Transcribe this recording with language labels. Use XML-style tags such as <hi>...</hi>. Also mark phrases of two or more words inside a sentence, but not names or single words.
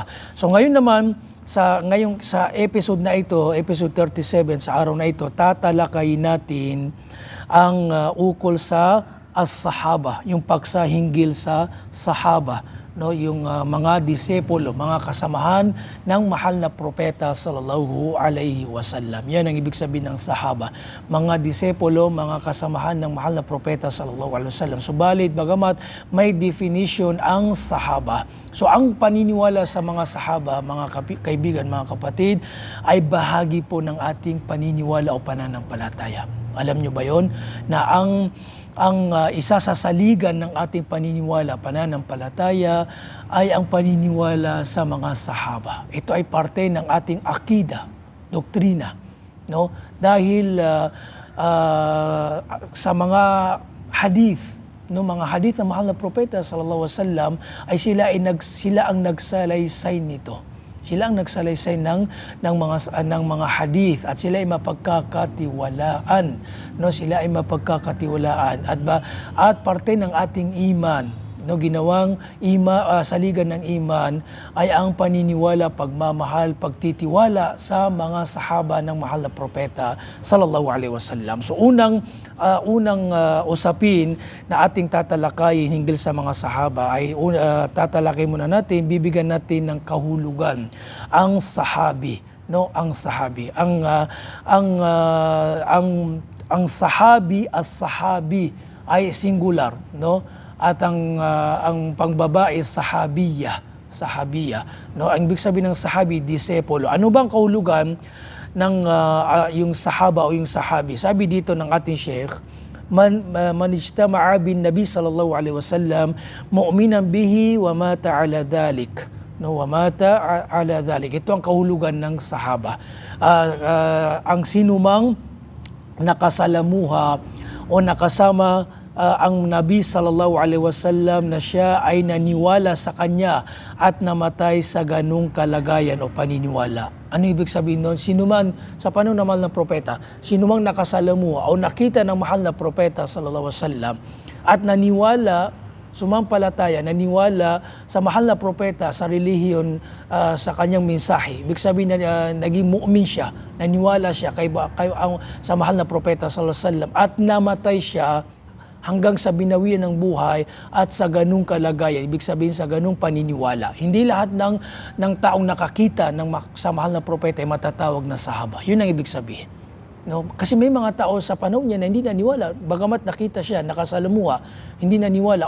<tl>So ngayon naman sa episode na ito, episode 37 sa araw na ito, tatalakayin natin ang ukol sa as-sahaba, yung paksa hinggil sa sahaba. Yung mga disipulo, mga kasamahan ng mahal na propeta</tl> <ar>صلى الله عليه وسلم.</ar> <tl>Yan ang ibig sabihin ng sahaba. Mga disipulo, mga kasamahan ng mahal na propeta</tl> <ar>صلى الله عليه وسلم.</ar> <tl>Subalit, bagamat may definition ang sahaba. So ang paniniwala sa mga sahaba, mga kaibigan, mga kapatid, ay bahagi po ng ating paniniwala o pananampalataya. Alam nyo ba yon? Na ang isa sa saligan ng ating paniniwala, pananampalataya, ay ang paniniwala sa mga sahaba. Ito ay parte ng ating akida, doktrina. Dahil sa mga hadith, no, mga hadith ng mahal na propeta</tl> <ar>صلى الله عليه وسلم</ar> <tl>ay sila ang nagsalaysay nito. Sila ang nagsalaysay ng mga hadith at sila ay mapagkakatiwalaan, no, sila ay mapagkakatiwalaan at parte ng ating iman, no, ginawang saligan ng iman ay ang paniniwala, pagmamahal, pagtitiwala sa mga sahaba ng mahal na propeta</tl> <ar>صلى الله عليه وسلم.</ar> <tl>So unang usapin na ating tatalakayin hinggil sa mga sahaba ay tatalakay muna natin, bibigyan natin ng kahulugan ang sahabi, no, ang sahabi, ang sahabi, as-sahabi ay singular, no, at ang pangbabae sahabiya, no, ang ibig sabihin ng sahabi, disepolo. Ano bang kahulugan ng yung sahaba o yung sahabi? Sabi dito ng ating Sheikh,</tl> <ar>من اجتمع بالنبي صلى الله عليه وسلم مؤمنا به ومات على ذلك,</ar> <tl>no,</tl> <ar>ومات على ذلك.</ar> <tl>Ito ang kahulugan ng sahaba. Ang sinumang nakasalamuha o nakasama ang</tl> <ar>النبي صلى الله عليه وسلم</ar> <tl>na siya ay naniwala sa kanya at namatay sa ganung kalagayan o paniniwala. Ano ibig sabihin nun? Sinuman sa panahon ng mahal na propeta, sinumang nakasalamuha o nakita ng mahal na propeta</tl> <ar>صلى الله عليه وسلم</ar> <tl>at naniwala, sumampalataya, naniwala sa mahal na propeta, sa relihiyon, sa kanyang mensahe. Ibig sabihin na naging mu'min siya, naniwala siya sa mahal na propeta</tl> <ar>صلى الله عليه وسلم</ar> <tl>at namatay siya hanggang sa binawian ng buhay at sa ganung kalagayan, ibig sabihin sa ganung paniniwala. Hindi lahat ng taong nakakita sa mahal na propeta ay matatawag na sahaba. Yun ang ibig sabihin. No? Kasi may mga tao sa panahon niya na hindi naniwala, bagamat nakita siya, nakasalamuha, hindi naniwala.</tl>